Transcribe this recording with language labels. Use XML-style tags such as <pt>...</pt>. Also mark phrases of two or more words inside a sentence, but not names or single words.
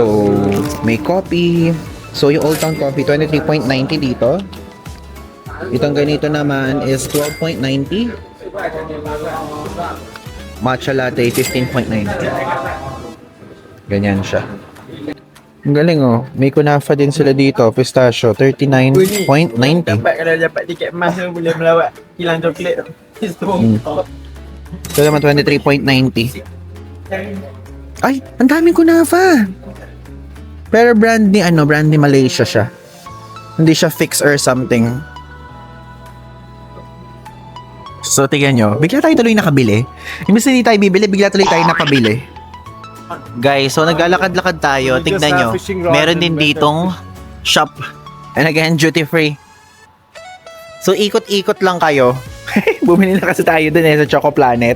<tl>So, may coffee, So, yung Old Town Coffee, 23.90 dito. Itong ganito naman is 12.90.</tl> <en>Matcha latte, 15.90.</en> <tl>Ganyan siya. Ang galing oh. May kunafa din sila dito. Pistachio, 39.90.</tl> <ms>Kalau dapat tiket emas tu boleh melawat hilang coklat tu.</ms> <tl>Ito naman 23.90. Ay, ang daming kunafa. Pero brand ni Malaysia siya. Hindi siya</tl> <en>fix or something.</en> <tl>So, tignan nyo. Bigla tayo tuloy nakabili. Imbis na hindi tayo bibili, bigla tuloy tayo nakabili. Guys, so naglalakad-lakad tayo. Tignan nyo. Meron din ditong shop.</tl> <en>And again, duty free.</en> <tl>So, ikot-ikot lang kayo. Bumili na kasi tayo dun sa Choco Planet.</tl>